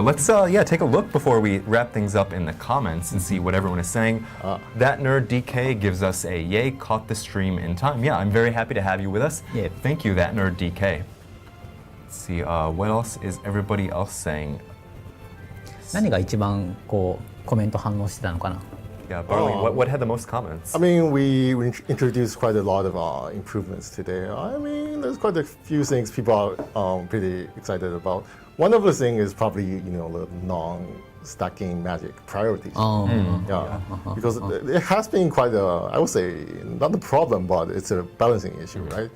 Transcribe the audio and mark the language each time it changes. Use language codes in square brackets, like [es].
[en] Let's take a look before we wrap things up in the comments and see what everyone is saying. That Nerd DK gives us a yay, caught the stream in time. Yeah, I'm very happy to have you with us. Yeah. Thank you, That Nerd DK. Let's see, what else is everybody else saying? [ja] 何が一番こうコメント反応してたのかな [en] Yeah, Barley, what had the most comments? I mean, we introduced quite a lot of improvements today. I mean, there's quite a few things people are pretty excited about. One of the things is probably, the non-stacking magic priorities. Because it has been quite I would say, not a problem, but it's a balancing issue, right?